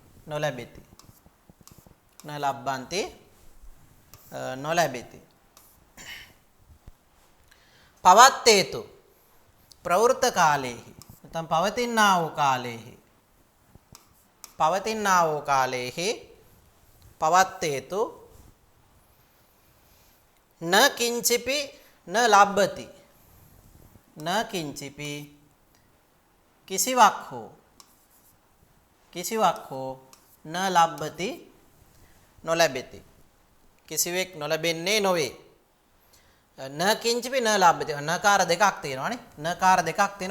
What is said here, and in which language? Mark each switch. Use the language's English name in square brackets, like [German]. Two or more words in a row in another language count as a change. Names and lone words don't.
[Sinhala] නොලැබෙති පවත්තේතු ප්‍රවෘත්ත කාලයේහි නැත්නම් පවතිනා වූ කාලයේහි [Pali] පවත්තේතු න කිංචිපි න ලබ්බති න කිංචිපි [Sinhala] කිසිවක් හෝ [Pali] න ලබ්බති නොලැබෙති. [Sinhala] කිසිවෙක් නොලැබෙන්නේ නොවේ. [Pali] න කිංචිපි න ලබ්බති [Sinhala] නකාර දෙකක් තියෙනවානේ. නකාර දෙකක් තියෙනවා.